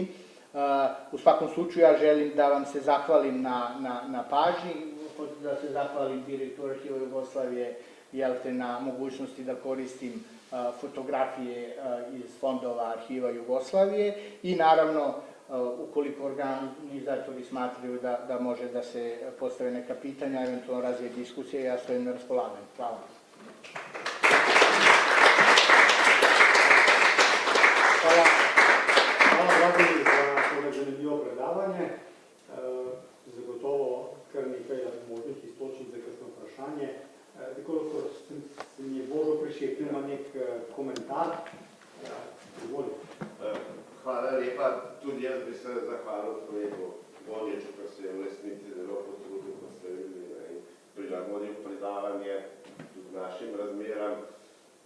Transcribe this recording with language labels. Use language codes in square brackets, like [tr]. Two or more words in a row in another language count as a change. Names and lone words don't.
[sr] U svakom slučaju ja želim da vam se zahvalim na pažnji, da se zahvalim direktoru Arhiva Jugoslavije na mogućnosti da koristim fotografije iz fondova Arhiva Jugoslavije i naravno ukoliko organizatori smatraju da može da se postave neka pitanja, eventualno razvije diskusije, ja stojim na raspolaganju. Hvala. [sl] Hvala Vladimir za tole zanimljivo predavanje. Zagotovo kar nekaj možnih iztočnic za kakšno vprašanje. Nekoliko se mi je Božo prišepil, ima nek komentar. Izvoli. Hvala lepa. Tudi jaz bi se zahvalil kolegu Vodječu, ker se je v resnici zelo potrudil, postavil in prilagodil predavanje tudi našim razmeram.